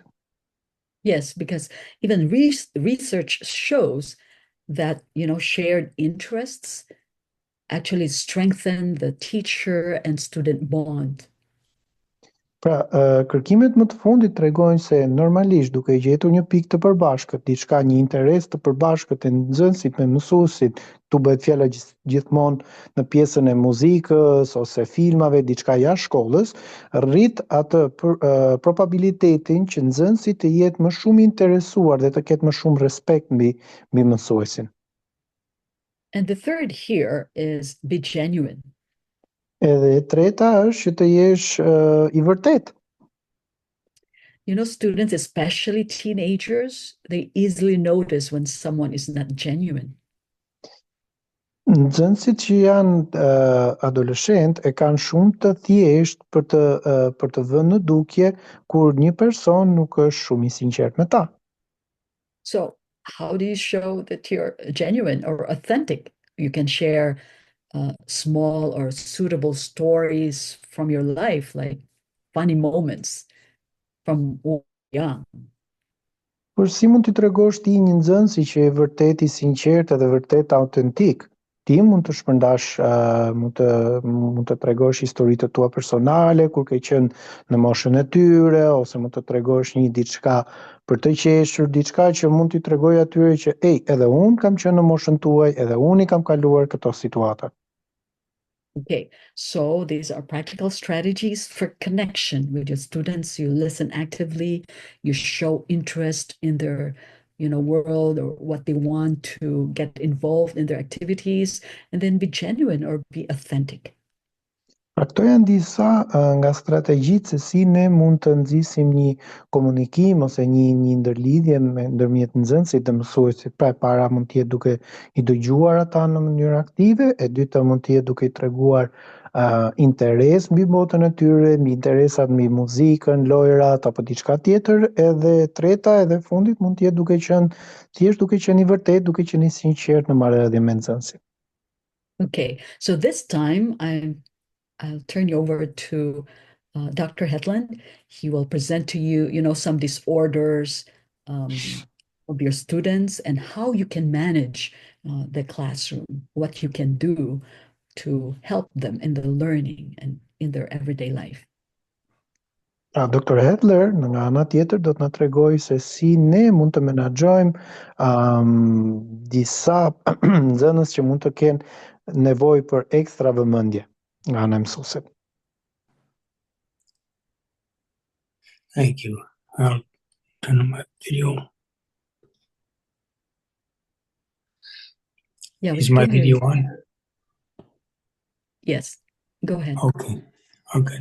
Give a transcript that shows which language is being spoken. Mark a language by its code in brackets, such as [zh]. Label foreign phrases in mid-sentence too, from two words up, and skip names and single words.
[en] Yes, because even research shows that, shared interests actually strengthen the teacher and student bond. [sq] Pra, kërkimet më të fundit tregojnë se normalisht duke gjetur një pikë të përbashkët, diçka, një interes të përbashkët e nxënësit me mësuesit, tu bëhet fjala gjithmonë në pjesën e muzikës ose filmave, diçka jashtë shkollës, rrit atë probabilitetin që nxënësi të jetë më shumë interesuar dhe të ketë më shumë respekt mbi mësuesin. [en] And the third here is be genuine. [sq] Edhe e treta është që të jesh i vërtet. [en] Students, especially teenagers, they easily notice when someone is not genuine. [sq] Nxënësit që janë adoleshent e kanë shumë të thjesht për të vënë në dukje kur një person nuk është shumë i sinqert me ta. [en] So, how do you show that you're genuine or authentic? You can share small or suitable stories from your life, like funny moments from young. [sq] Por si mund t'i tregosh ti një nxënësi që e vërtet i sinqert dhe vërtet autentik? Ti mund të shpërndash, mund të tregosh historitë tua personale, kur ke qenë në moshën e tyre, ose mund të tregosh një diçka për të qeshur, diçka që mund t'i tregoj atyre që, edhe unë kam qenë në moshën tuaj, edhe unë i kam kaluar këto situata. [en] Okay, so these are practical strategies for connection with your students. You listen actively, you show interest in their world or what they want to get involved in their activities, and then be genuine or be authentic. [sq] Pra këto janë disa nga strategjitë se si ne mund të nxisim një komunikim ose një ndërlidhje ndërmjet nxënësit dhe mësuesit. Pra e para mund të jetë duke i dëgjuar ata në mënyrë aktive, e dyta mund të jetë duke i treguar interes mbi botën e tyre, mbi interesat mbi muzikën, lojrat apo diçka tjetër, edhe treta edhe fundit mund të jetë duke qenë i vërtet, duke qenë i sinqert në marrëdhënie me nxënësin. [en] Okay, so this time I'll turn you over to Dr. Hetland. He will present to you, some disorders of your students and how you can manage the classroom, what you can do to help them in the learning and in their everyday life. [sq] Pra, Dr. Hetler, nga ana tjetër, do të na tregoj se si ne mund të menaxhojmë disa nxënës që mund të kenë nevojë për ekstra vëmendje nga ana e mësuesit. [en] Thank you. I'll turn on my video. Yeah, Is my video on? Yes, go ahead. Okay. Okay.